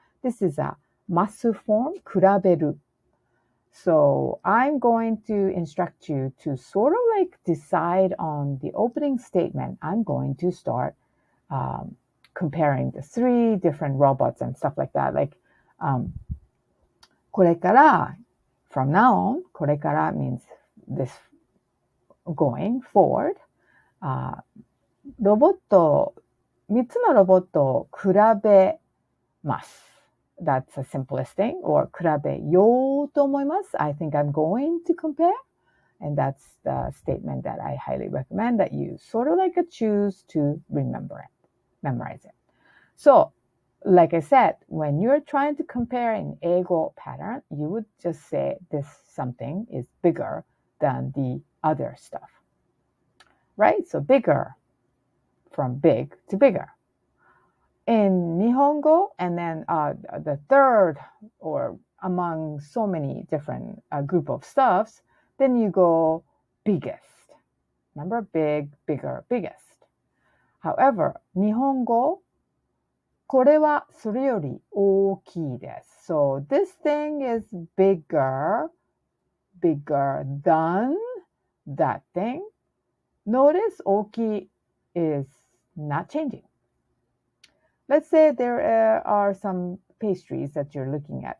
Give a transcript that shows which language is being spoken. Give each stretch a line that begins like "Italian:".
English: This is a masu form, kuraberu. So I'm going to instruct you to sort of like decide on the opening statement. I'm going to start comparing the three different robots and stuff like that. Like, これから from now on, これから means this going forward.
Japanese: ロボット、3つのロボットを比べます。
English: That's a simplest thing.
Japanese: Or 比べようと思います。
English: I think I'm going to compare. And that's the statement that I highly recommend that you sort of like choose to remember it, memorize it. So, like I said, when you're trying to compare in eigo pattern, you would just say this something is bigger than the other stuff. Right? So bigger, from big to bigger. In Nihongo, and then the third, or among so many different group of stuffs, then you go biggest. Remember, big, bigger, biggest.
Japanese: However, 日本語、これはそれより大きいです。
English: So this thing is bigger, bigger than that thing. Notice 大きい is not changing. Let's say there are some pastries that you're looking at.